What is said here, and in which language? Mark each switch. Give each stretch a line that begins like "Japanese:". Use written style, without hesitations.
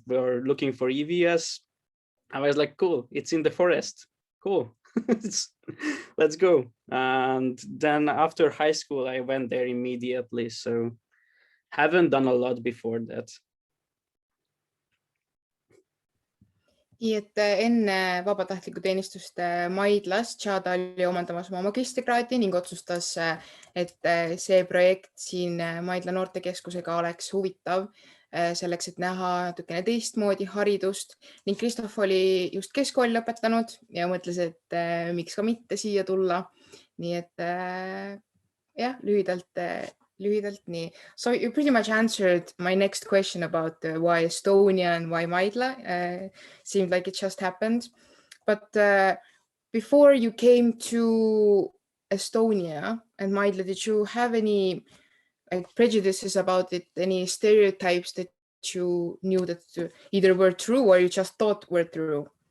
English: We were looking for EVS. I was like, cool, it's in the forest. Cool. Let's go. And then after high school, I went there immediately. So haven't done a lot before that.
Estonian: Nii et enne vabatahtlikku teenistust Maidlas Giada oli omandamas oma magistrikraadi ning otsustas, et see projekt siin Maidla Noortekeskusega oleks huvitav selleks, et näha natukene teistmoodi haridust. Ning Kristóf oli just keskkooli lõpetanud ja mõtles, et miks ka mitte siia tulla. Nii et jah, lühidalt nii.
English: So you pretty much answered my next question about why Estonia and why Maidla. Seemed like it just happened. But before you came to Estonia and Maidla, did you have any like prejudices about it, any stereotypes that you knew that either were true or you just thought were true?